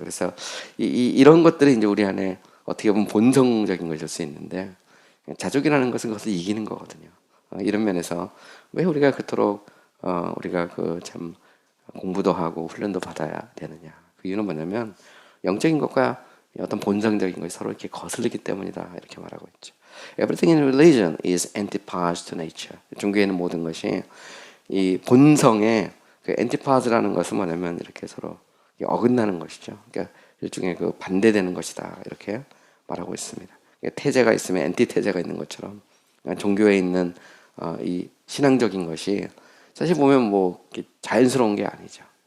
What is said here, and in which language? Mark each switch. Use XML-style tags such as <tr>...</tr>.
<ko>그래서 이런 것들이 이제 우리 안에 어떻게 보면 본성적인 것일 수 있는데 자족이라는 것은 그것을 이기는 거거든요. 이런 면에서 왜 우리가 그토록 우리가 그 참 공부도 하고 훈련도 받아야 되느냐. 그 이유는 뭐냐면 영적인 것과 어떤 본성적인 것이 서로 이렇게 거슬리기 때문이다 이렇게 말하고 있죠.</ko> <en>Everything in religion is antipodes to nature.</en> <ko>종교에는 모든 것이 이 본성의 그 antipode라는 것은 뭐냐면 이렇게 서로 어긋나는 것이죠. 그러니까 일종의 그 반대되는 것이다 이렇게 말하고 있습니다. 태제가 있으면 엔티태제가 있는 것처럼 종교에 있는 이 신앙적인 것이 사실 보면 뭐 자연스러운 게 아니죠.</ko>